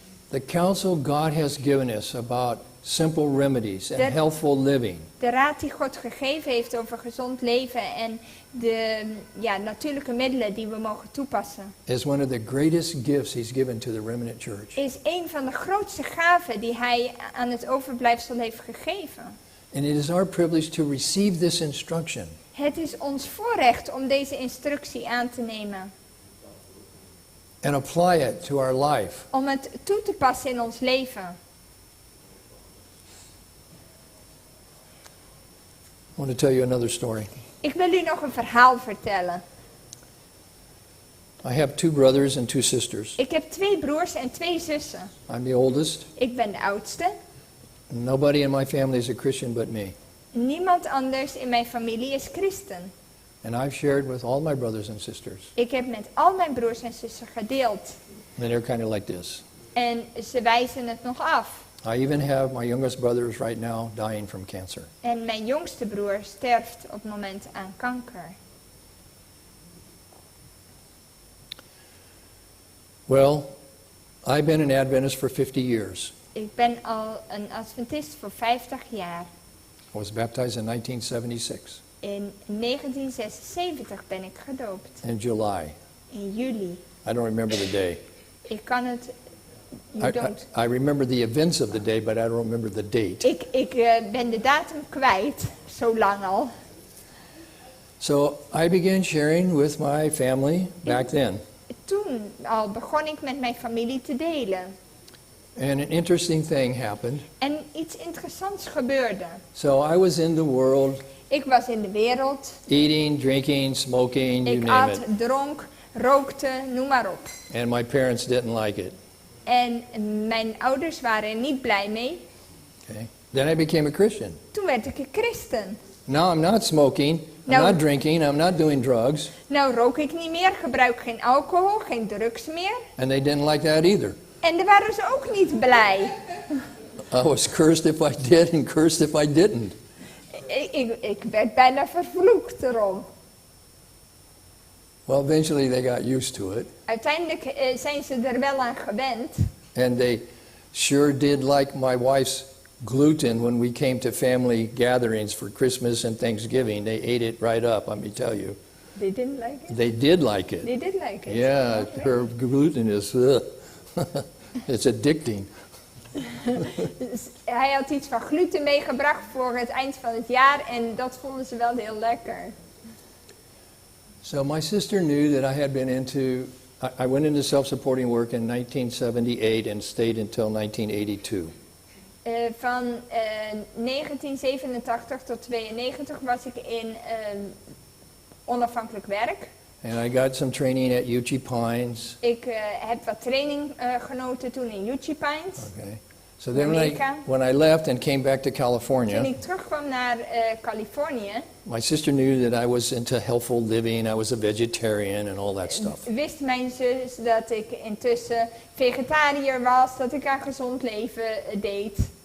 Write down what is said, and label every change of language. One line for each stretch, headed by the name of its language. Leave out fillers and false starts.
English: The counsel God has given us about simple remedies and That- healthful living
Dutch: De raad die God gegeven heeft over gezond leven en de natuurlijke middelen die we mogen toepassen,
English: is one of the greatest gifts He's given to the remnant church.
Dutch: is een van de grootste gaven die Hij aan het overblijfsel heeft gegeven.
English: And it is our privilege to receive this instruction
Dutch: Het is ons voorrecht om deze instructie aan te nemen,
English: and apply it to our life.
Dutch: om het toe te passen in ons leven.
English: I want to tell you another story.
Dutch: Ik wil u nog een verhaal vertellen.
English: I have 2 brothers and 2 sisters.
Dutch: Ik heb 2 broers en 2 zussen.
English: I'm the oldest.
Dutch: Ik ben de oudste.
English: Nobody in my family is a Christian but me.
Dutch: Niemand anders in mijn familie is christen.
English: And I've shared with all my brothers and sisters.
Dutch: Ik heb met al mijn broers en zussen gedeeld.
English: And they're kind of like this.
Dutch: En ze wijzen het nog af.
English: I even have my youngest brothers right now dying from cancer.
Dutch: En mijn jongste broer sterft op het moment aan kanker.
English: Well, I've been an Adventist for 50 years.
Dutch: Ik ben al een Adventist voor 50 jaar.
English: I was baptized in 1976
Dutch: In 1976 ben ik gedoopt.
English: in July.
Dutch: In juli.
English: I don't remember the day.
Dutch: Ik kan het...
English: You don't. I remember the events of the day, but I don't remember the date.
Dutch: Ik ben de datum kwijt. Zo lang al.
English: So I began sharing with my family back then.
Dutch: Toen al begon ik met mijn familie te delen.
English: And an interesting thing happened.
Dutch: En iets interessants gebeurde.
English: So I was in the world,
Dutch: Ik was in de wereld.
English: eating, drinking, smoking, you
Dutch: Ik
English: name at, it.
Dutch: dronk, rookte, noem maar op.
English: And my parents didn't like it.
Dutch: En mijn ouders waren er niet blij mee.
English: Okay. Then I became a Christian.
Dutch: Toen werd ik een christen.
English: Now I'm not smoking, I'm No. not drinking, I'm not doing drugs.
Dutch: Nou rook ik niet meer, gebruik geen alcohol, geen drugs meer.
English: And they didn't like that either.
Dutch: En daar waren ze ook niet blij.
English: I was cursed if I did and cursed if I didn't.
Dutch: Ik werd bijna vervloekt erom.
English: Well, eventually they got used to it.
Dutch: Uiteindelijk zijn ze er wel aan gewend.
English: And they sure did like my wife's gluten when we came to family gatherings for Christmas and Thanksgiving. They ate it right up, let me tell you. They didn't like it? They did like it. They did like it. Yeah, Okay. her gluten is, it's addicting.
Dutch: Dus hij had iets van gluten meegebracht voor het eind van het jaar en dat vonden ze wel heel lekker.
English: So my sister knew that I had been into, I went into self-supporting work in 1978 and stayed until 1982.
Dutch: Van 1987 tot 92 was ik in onafhankelijk werk.
English: And I got some training at Uchee Pines.
Dutch: Ik heb wat training genoten toen in Uchee Pines.
English: Okay. So then
Dutch: Amerika.
English: when I left and came back to
Dutch: Toen
English: California,
Dutch: ik terugkwam naar Californië,
English: my sister knew that I was into healthful living, I was a vegetarian and all that stuff.
Dutch: wist mijn zus dat ik intussen vegetariër was, dat ik aan gezond leven deed.